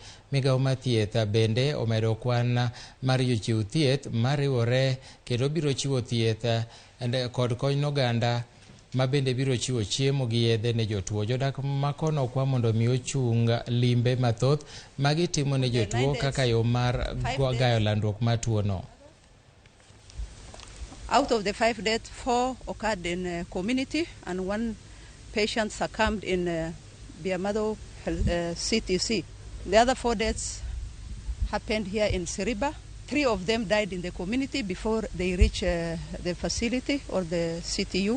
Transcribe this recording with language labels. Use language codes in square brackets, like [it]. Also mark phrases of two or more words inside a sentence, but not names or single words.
[luo] Migawo mar thieth bende omedo kwan mar jochiw thieth mariwore kendo biro chiwo thieth kod kony n'oganda mabende biro chiwo chiemo gi yedhe ne jotuo. Jodak makono kwa mondo mi ochung limbe mathoth magitimo ne jotuo kaka yo mar gayo landruok mar tuo no. [en] Out of the 5 deaths, 4 occurred in community and 1 patient succumbed in Biamado CTC. The other 4 deaths happened here in Seriba. 3 of them died in the community before they reached the facility or the CTU.